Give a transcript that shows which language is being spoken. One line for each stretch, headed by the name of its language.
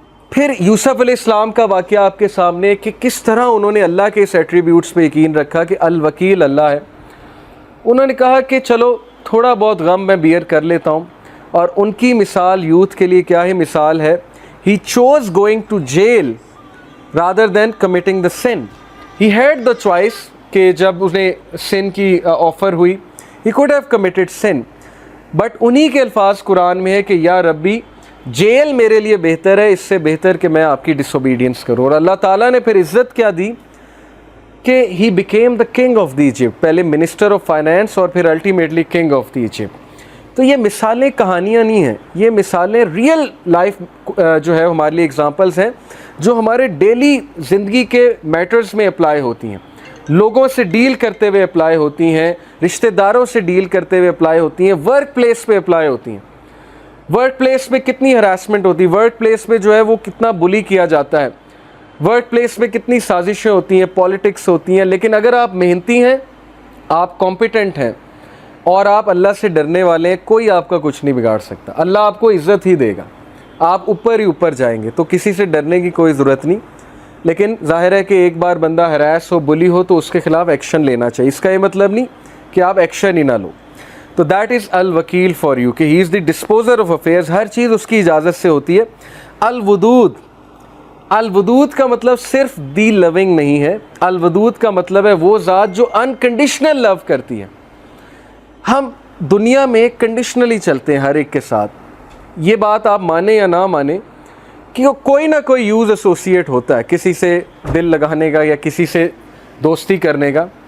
Urdu: پھر یوسف علیہ السلام کا واقعہ آپ کے سامنے کہ کس طرح انہوں نے اللہ کے اس ایٹریبیوٹس پہ یقین رکھا کہ الوکیل اللہ ہے. انہوں نے کہا کہ چلو تھوڑا بہت غم میں بیئر کر لیتا ہوں. اور ان کی مثال یوتھ کے لیے کیا ہے؟ مثال ہے
English: He chose going to jail rather than committing the sin. He had the choice
Urdu: کہ جب انہیں
English: sin
Urdu: کی آفر ہوئی
English: he could have committed sin. But
Urdu: انہی کے الفاظ قرآن میں ہے کہ یا ربی جیل میرے لیے بہتر ہے اس سے بہتر کہ میں آپ کی ڈس اوبیڈینس کروں. اور اللہ تعالیٰ نے پھر عزت کیا دی کہ
English: he became the king of the Egypt.
Urdu: پہلے
English: minister of finance
Urdu: اور پھر
English: ultimately king of the Egypt.
Urdu: تو یہ مثالیں کہانیاں نہیں ہیں، یہ مثالیں ریئل لائف جو ہے ہمارے لیے اگزامپلس ہیں جو ہمارے ڈیلی زندگی کے میٹرز میں اپلائی ہوتی ہیں، لوگوں سے ڈیل کرتے ہوئے اپلائی ہوتی ہیں، رشتہ داروں سے ڈیل کرتے ہوئے اپلائی ہوتی ہیں، ورک پلیس پہ اپلائی ہوتی ہیں. ورک پلیس پہ کتنی ہراسمنٹ ہوتی ہے، ورک پلیس پہ جو ہے وہ کتنا بلی کیا جاتا ہے، ورک پلیس میں کتنی سازشیں ہوتی ہیں، پالیٹکس ہوتی ہیں. لیکن اگر آپ محنتی ہیں، آپ کمپیٹنٹ ہیں اور آپ اللہ سے ڈرنے والے ہیں، کوئی آپ کا کچھ نہیں بگاڑ سکتا. اللہ آپ کو عزت ہی دے گا، آپ اوپر ہی اوپر جائیں گے. تو کسی سے ڈرنے کی کوئی ضرورت نہیں. لیکن ظاہر ہے کہ ایک بار بندہ ہراس ہو، بلی ہو تو اس کے خلاف ایکشن لینا چاہیے. اس کا یہ مطلب نہیں کہ آپ ایکشن ہی نہ لو.
English: تو that is الوکیل for you کہ he is the disposer of affairs.
Urdu: ہر چیز اس کی اجازت سے ہوتی ہے. الودود، الودود کا مطلب صرف دی لونگ نہیں ہے. الودود کا مطلب ہے وہ ذات جو انکنڈیشنل لو کرتی ہے. ہم دنیا میں کنڈیشنلی چلتے ہیں ہر ایک کے ساتھ. یہ بات آپ مانیں یا نہ مانیں کہ کوئی نہ کوئی یوز ایسوسیٹ ہوتا ہے کسی سے دل لگانے کا یا کسی سے دوستی کرنے کا.